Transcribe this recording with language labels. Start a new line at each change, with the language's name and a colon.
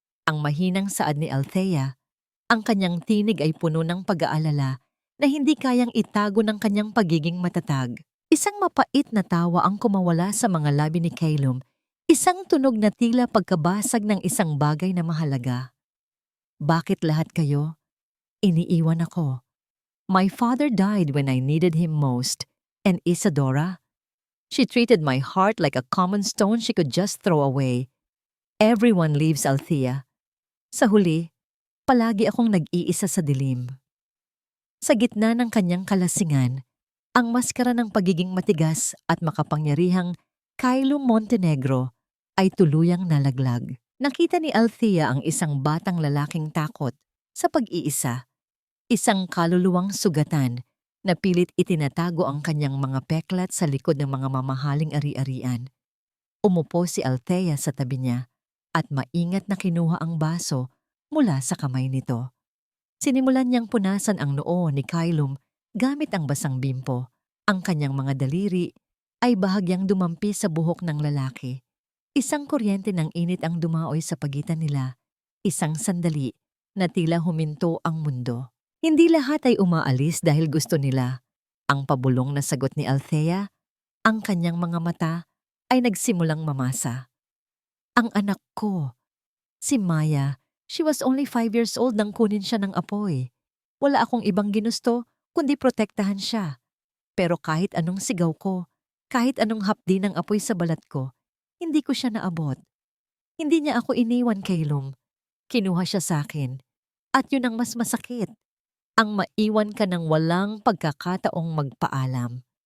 Filipino: Ang mahinang saad ni Althea, ang kanyang tinig ay puno ng pag-aalala na hindi kayang itago ng kanyang pagiging matatag. Isang mapait na tawa ang kumawala sa mga labi ni Calum, isang tunog na tila pagkabasag ng isang bagay na mahalaga. "Bakit lahat kayo? Iniiwan ako.
English: My father died when I needed him most. And Isadora? She treated my heart like a common stone she could just throw away. Everyone leaves, Althea.
Filipino: Sa huli, palagi akong nag-iisa sa dilim." Sa gitna ng kanyang kalasingan, ang maskara ng pagiging matigas at makapangyarihang Calum Montenegro ay tuluyang nalaglag. Nakita ni Althea ang isang batang lalaking takot sa pag-iisa, isang kaluluwang sugatan na pilit itinatago ang kanyang mga peklat sa likod ng mga mamahaling ari-arian. Umupo si Althea sa tabi niya at maingat na kinuha ang baso mula sa kamay nito. Sinimulan niyang punasan ang noo ni Calum gamit ang basang bimpo. Ang kanyang mga daliri ay bahagyang dumampi sa buhok ng lalaki. Isang kuryente ng init ang dumaoy sa pagitan nila. Isang sandali na tila huminto ang mundo. Hindi lahat ay umaalis dahil gusto nila. Ang pabulong na sagot ni Althea, ang kanyang mga mata ay nagsimulang mamasa. "Ang anak ko, si Maya,
English: she was only 5 years old
Filipino: nang kunin siya ng apoy. Wala akong ibang ginusto kundi protektahan siya. Pero kahit anong sigaw ko, kahit anong hapdi ng apoy sa balat ko, hindi ko siya naabot. Hindi niya ako iniwan, Calum. Kinuha siya sa akin. At yun ang mas masakit. Ang maiwan ka ng walang pagkakataong magpaalam."